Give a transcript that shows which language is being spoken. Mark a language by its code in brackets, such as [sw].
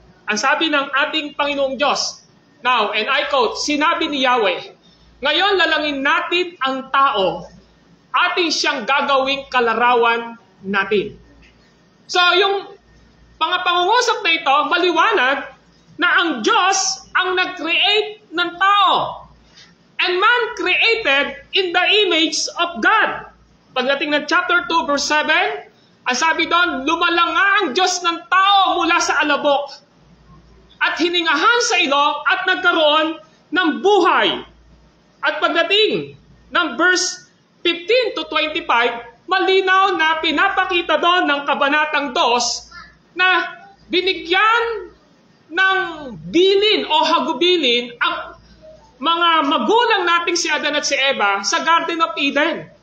[tl] Ang sabi ng ating Panginoong Diyos, [en] now, and I quote, [tl] sinabi ni Yahweh, ngayon lalangin natin ang tao, ating siyang gagawing kalarawan natin. So, yung pangungusap na ito, maliwanag na ang Diyos ang nag-create ng tao. [en] And man created in the image of God. [tl] Pagdating ng chapter 2, verse 7, ang sabi doon, lumalanga ang Diyos ng tao mula sa alabok at hiningahan sa ilong at nagkaroon ng buhay. At pagdating ng verse 15-25, malinaw na pinapakita doon ng kabanatang 2 na binigyan ng bilin o hagubilin ang mga magulang nating si Adan at si Eva sa Garden of Eden.